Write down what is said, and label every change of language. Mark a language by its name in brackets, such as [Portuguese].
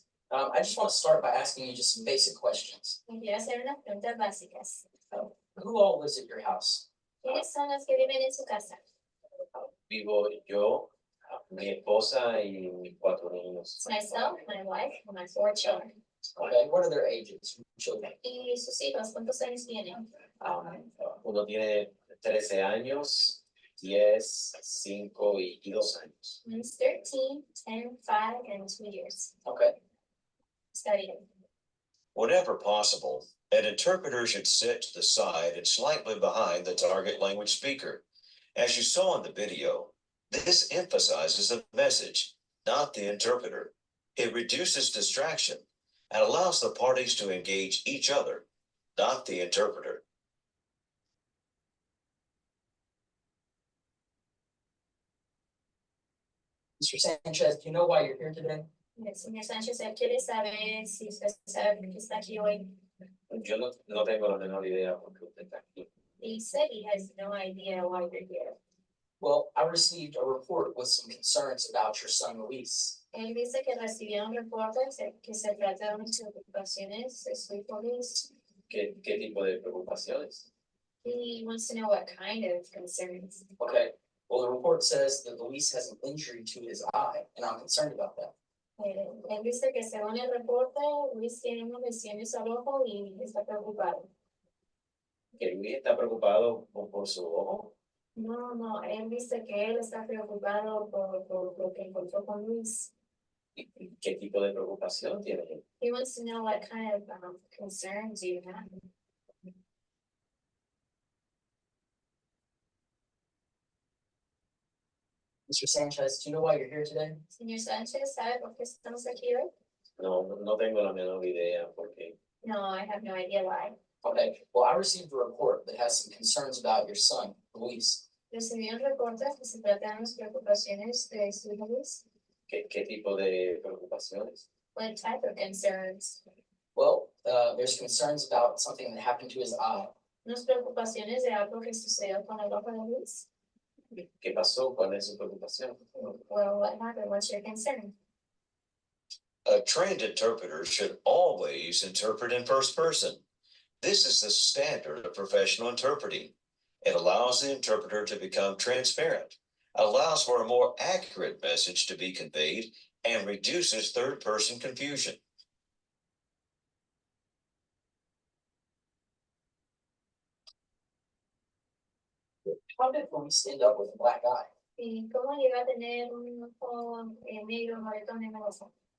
[English] I just want to start by asking you just some basic questions. [Spanish] Me quiero hacer unas preguntas básicas. [English] Who all lives at your house? [Spanish] ¿Quiénes son los que viven en su casa? Vivo yo, mi esposa y mis 4 niños. [English] It's myself, my wife, and my 4 children. Okay, what are their ages? Children. [Spanish] ¿Y sus hijos cuántos años tienen? Uno tiene 13 años, 10, 5 y 2 años. [English] One's 13, 10, 5, and 2 years. Okay. Studying. Whenever possible, an interpreter should sit to the side and slightly behind the target language speaker. As you saw in the video, this emphasizes the message, not the interpreter. It reduces distraction and allows the parties to engage each other, not the interpreter. Mr. Sanchez, do you know why you're here today? [Spanish] El señor Sánchez, él quiere saber si usted sabe por qué está aquí hoy. Yo no tengo la menor idea por qué usted está aquí. [English] He said he has no idea why you're here. Well, I received a report with some concerns about your son Luis. [Spanish] Él dice que recibió un reporte que se trata de unas preocupaciones de su hijo Luis. ¿Qué tipo de preocupaciones? [English] He wants to know what kind of concerns. Okay, well, the report says that Luis has an injury to his eye, and I'm concerned about that. [Spanish] Él dice que según el reporte, Luis tiene unas lesiones al ojo y está preocupado. ¿Que Luis está preocupado por su ojo? No, él dice que él está preocupado por lo que encontró con Luis. ¿Qué tipo de preocupación tiene él? [English] He wants to know what kind of concerns you have. Mr. Sanchez, do you know why you're here today? [Spanish] Señor Sánchez, ¿sabe por qué estamos aquí hoy? No tengo la menor idea por qué. [English] No, I have no idea why. Okay, well, I received a report that has some concerns about your son, Luis. [Spanish] Recibí un reporte que se trata de las preocupaciones de su hijo Luis. ¿Qué tipo de preocupaciones? [English] What type of concerns? Well, there's concerns about something that happened to his eye. [Spanish] Unas preocupaciones de algo que sucedió con el ojo de Luis. ¿Qué pasó? ¿Cuál es su preocupación? [English] Well, what happened? What's your concern? A trained interpreter should always interpret in first person. This is the standard of professional interpreting. It allows the interpreter to become transparent, allows for a more accurate message to be conveyed, and reduces third-person confusion. How did Luis end up with a black eye? [Spanish] ¿Y cómo llegó a tener un ojo negro, moretón en el ojo?